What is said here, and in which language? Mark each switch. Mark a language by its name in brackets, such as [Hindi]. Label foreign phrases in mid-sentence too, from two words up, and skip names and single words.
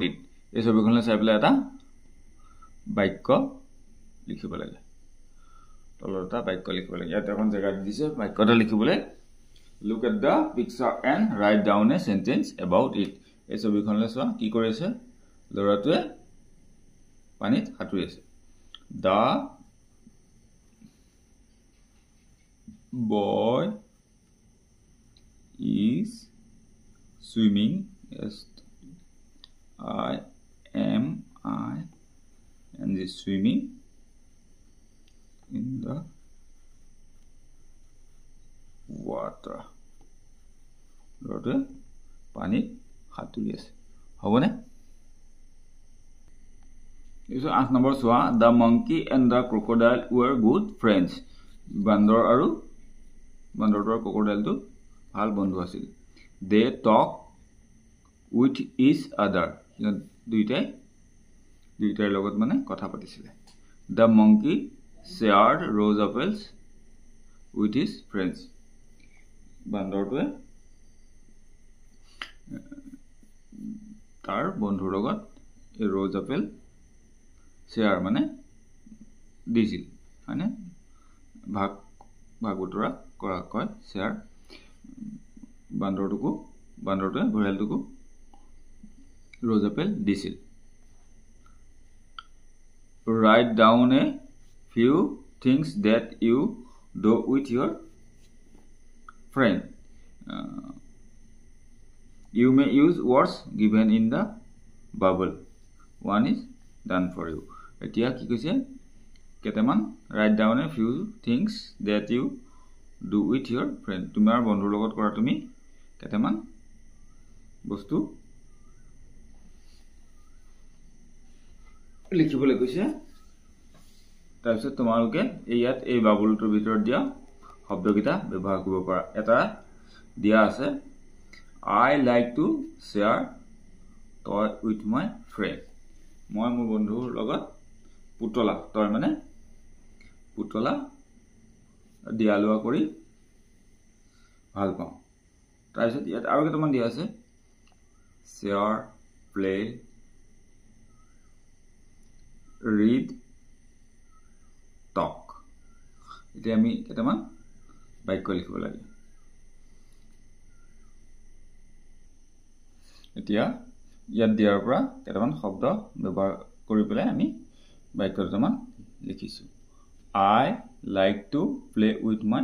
[Assamese] ইট এই ছবিখনলৈ চাই পেলাই এটা বাক্য লিখিব লাগে তলত এটা বাক্য লিখিব লাগে ইয়াত এখন জেগা দিছে বাক্য এটা লিখিবলৈ [English] look at the picture and write down a sentence about it [Assamese] এই ছবিখনলৈ চোৱা কি কৰি আছে ল'ৰাটোৱে পানীত সাঁতুৰি আছে [English] the boy is swimming and is swimming in the water [Assamese] ল'ৰাটোৱে পানীত সাঁতুৰি আছে হ'বনে 8 নম্বৰ চোৱা [English] the monkey and the crocodile were good friends [Assamese] বান্দৰ আৰু crocodile টো ভাল বন্ধু আছিল [English] they talk with each other [Assamese] দুইটাৰ লগত মানে কথা পাতিছিলে [English] the monkey shared rose apples with his friends [Assamese] বান্দৰটোৱে তাৰ বন্ধুৰ লগত এই [English] rose apple [Assamese] share মানে দিছিল মানে ভাগ বতৰা কৰা কয় share বান্দৰটোৱে ঘৰিয়ালটোকো [English] rose apple দিছিল write down a few things that you do with your friend you may use words given in the bubble one is done for you [Assamese] এতিয়া কি কৈছে কেটামান [English] write down a few things that you do with your friend [Assamese] তোমাৰ বন্ধুৰ লগত কৰা তুমি কেটামান [English] বস্তু [Assamese] লিখিবলৈ কৈছে তাৰপিছত তোমালোকে ইয়াত এই বাবুলটোৰ ভিতৰত দিয়া শব্দকিটা ব্যৱহাৰ কৰিব পাৰা এটা দিয়া আছে [English] I like to share toy with my friend [Assamese] মই মোৰ বন্ধুৰ লগত পুতলা তই মানে পুতলা দিয়ালোৱা কৰি ভাল পাওঁ তাৰপিছত ইয়াত আৰু কেইটামান দিয়া আছে [English] share play read talk [Assamese] এতিয়া আমি কেইটামান বাক্য লিখিব লাগে এতিয়া ইয়াত দিয়াৰ পৰা কেইটামান শব্দ ব্যৱহাৰ কৰি পেলাই আমি বাক্য দুটামান লিখিছো [English] I like to play with my